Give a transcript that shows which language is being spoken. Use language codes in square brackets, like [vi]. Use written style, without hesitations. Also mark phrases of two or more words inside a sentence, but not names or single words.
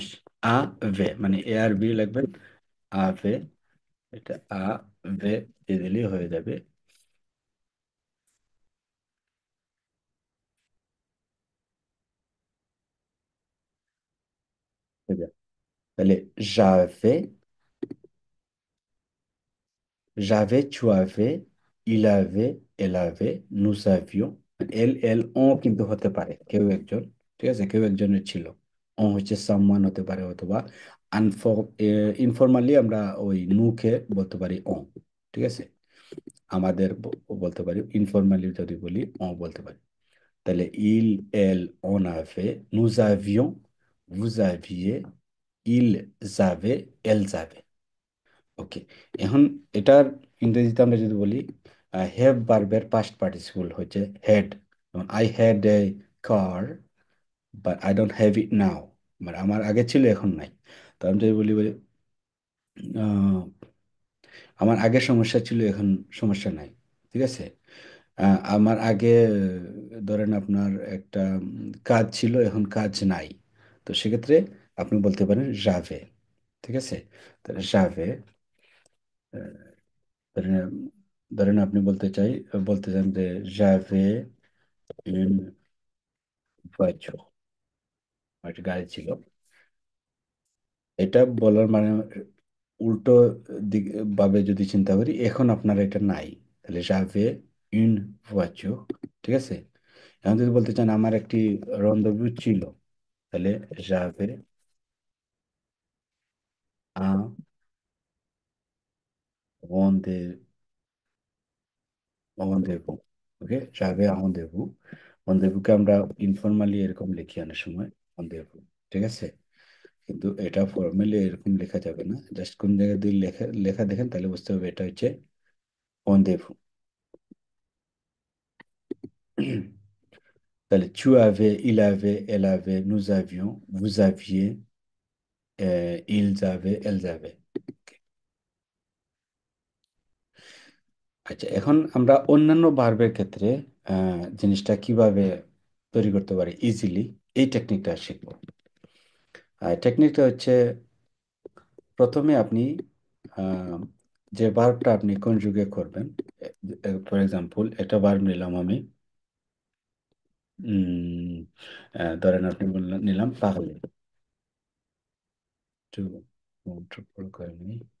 [bn] আভে মানে এ আর বি লাগবেন, আভে, এটা আভে দিয়ে দিলেই হয়ে যাবে। তাহলে যাবে, [fr] j'avais, tu avais, il avait, elle avait, nous avions। [bn] এল এল ও কিন্তু হতে পারে কেউ একজন। ঠিক আছে, কেউ একজনের ছিল। ও হচ্ছে সামওয়ান হতে পারে, অথবা ইনফরমালি আমরা ওই নুকে বলতে পারি ও। ঠিক আছে, আমাদের বলতে পারি, ইনফরমালি যদি বলি ও বলতে পারি। [fr] তাহলে il elle on avait, nous avions, vous aviez, ils avaient, elles avaient। [bn] ওকে, এখন এটার ইংরেজিতে আমরা যদি বলি, হ্যাভ ভার্বের [en] past participle [bn] হচ্ছে হ্যাড। [en] I had a car, but I don't have it now, [bn] মানে আমার আগে ছিল এখন নাই। তো আমি যদি বলি বলি, আহ, আমার আগে সমস্যা ছিল এখন সমস্যা নাই। ঠিক আছে, আমার আগে ধরেন আপনার একটা কাজ ছিল এখন কাজ নাই। তো সেক্ষেত্রে আপনি বলতে পারেন যাবে। ঠিক আছে, তাহলে যাবে, ধরেন ধরেন আপনি বলতে চান যে [fr] j'avais une voiture, [bn] আমার একটা গাড়ি ছিল। এটা বলার মানে উল্টো দিক ভাবে যদি চিন্তা করি, এখন আপনার এটা নাই, তাহলে [fr] j'avais une voiture. [bn] ঠিক আছে, এখন যদি বলতে চান আমার একটি রন্ধভু ছিল, তাহলে [fr] j'avais un rendez- rendez-vous. [bn] ওকে, [fr] j'avais un rendez-vous. [bn] rendezvous-কে আমরা ইনফরমালি এরকম লিখি অনেক সময়, rendez-vous। ঠিক আছে, কিন্তু এটা ফর্মালি এরকম লেখা যাবে না। জাস্ট কোন জায়গায় যদি লেখা লেখা দেখেন তাহলে বুঝতে হবে এটা হচ্ছে rendez-vous। [fr] তাহলে tu avais, il avait, elle avait, nous avions, vous aviez, ils avaient, elles avaient। [bn] আচ্ছা, এখন আমরা অন্যান্য ভার্বের ক্ষেত্রে জিনিসটা কিভাবে তৈরি করতে পারি ইজিলি, এই টেকনিকটা শিখবো। টেকনিকটা হচ্ছে, প্রথমে আপনি আহ, যে ভার্বটা আপনি কনজুগে করবেন, [en] for example [bn] একটা ভার্ব নিলাম আমি, উম, ধরেন আপনি বললেন নিলাম পাগলে, একটু মনটা বড় করে নিই।